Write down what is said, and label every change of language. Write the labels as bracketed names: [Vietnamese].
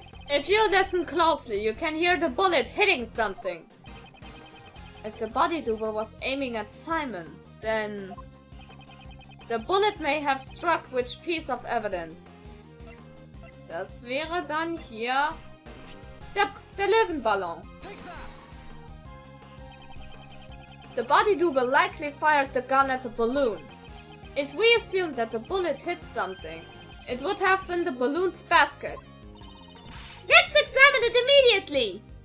[English] If you listen closely, you can hear the bullet hitting something. If the body double was aiming at Simon, then the bullet may have struck which piece of evidence? [German] Das wäre dann hier der Löwenballon. [English] The body double likely fired the gun at the balloon. If we assume that the bullet hit something, it would have been the balloon's basket. Let's examine it immediately!